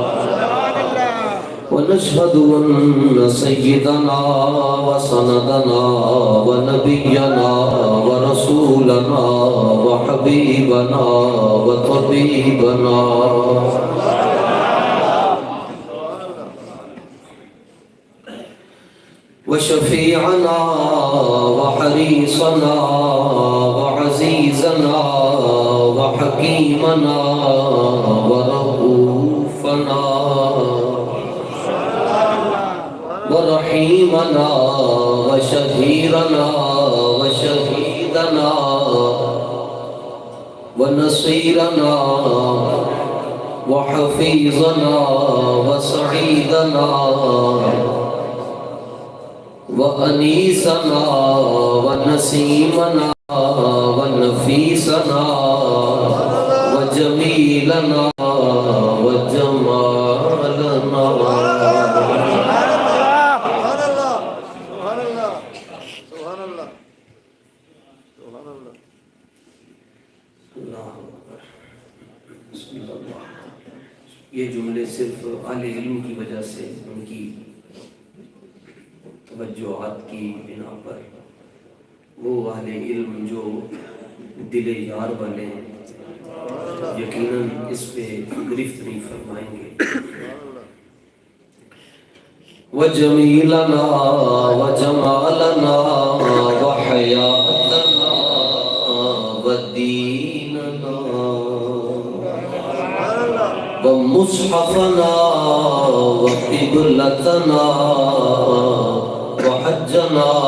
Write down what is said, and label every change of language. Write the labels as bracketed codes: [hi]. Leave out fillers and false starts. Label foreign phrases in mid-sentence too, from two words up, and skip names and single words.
[ar] ونشهد أن سيدنا وسندنا ونبينا ورسولنا وحبيبنا وطبيبنا وشفيعنا وحريصنا وعزيزنا وحكيمنا ورؤوفنا ورحيمنا وشهيرنا وشهيدنا ونصيرنا وحفيظنا وسعيدنا وأنيسنا ونسيمنا ونفيسنا وجميلنا [ur] وجمالنا یہ جملے صرف اہل علم کی وجہ سے ان کی توجہات کی بنا پر، وہ اہل علم جو دل یار والے ہیں یقیناً اس پہ گرفت نہیں فرمائیں گے۔ [ar] وَجَمِيلَنَا وَجَمَالَنَا وَحَيَاتَنَا وَدِينَنَا ومصحفنا وقبلتنا وحجنا